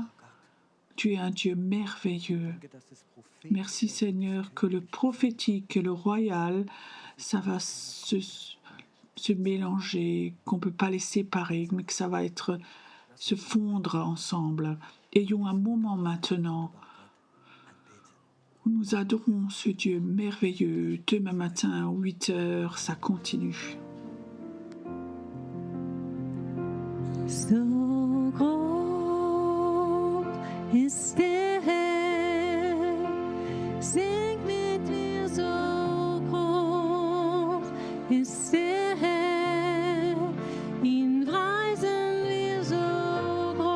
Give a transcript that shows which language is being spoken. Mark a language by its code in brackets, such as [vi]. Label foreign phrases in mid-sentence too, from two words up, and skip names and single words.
[fr] Tu es un Dieu merveilleux. Merci Seigneur que le prophétique et le royal, ça va se mélanger, qu'on ne peut pas les séparer, mais que ça va se fondre ensemble. Ayons un moment maintenant où nous adorons ce Dieu merveilleux. Demain matin, à 8h, ça continue. [de] So groß ist der Herr, sing mit mir, so groß ist der Herr, ihn preisen wir, so